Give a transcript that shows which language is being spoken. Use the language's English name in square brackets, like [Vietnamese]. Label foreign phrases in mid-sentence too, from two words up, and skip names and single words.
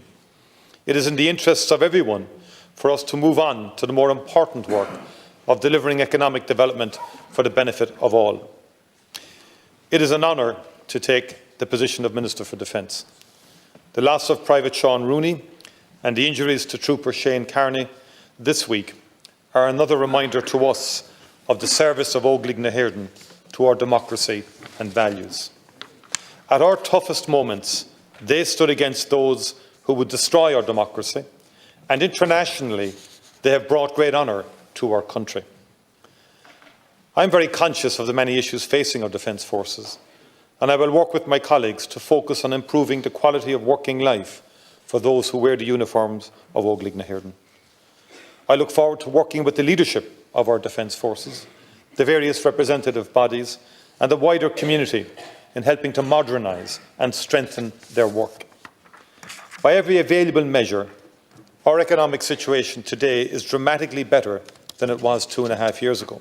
[English] It is in the interests of everyone for us to move on to the more important work of delivering economic development for the benefit of all. It is an honour to take the position of Minister for Defence. The loss of Private Sean Rooney and the injuries to Trooper Shane Carney this week are another reminder to us of the service of Óglaigh na hÉirdean to our democracy and values. At our toughest moments, they stood against those who would destroy our democracy, and internationally, they have brought great honour to our country. I am very conscious of the many issues facing our defence forces, and I will work with my colleagues to focus on improving the quality of working life for those who wear the uniforms of Óglaigh na hÉirdean. I look forward to working with the leadership of our defence forces, the various representative bodies and the wider community in helping to modernise and strengthen their work. By every available measure, our economic situation today is dramatically better than it was 2.5 years ago.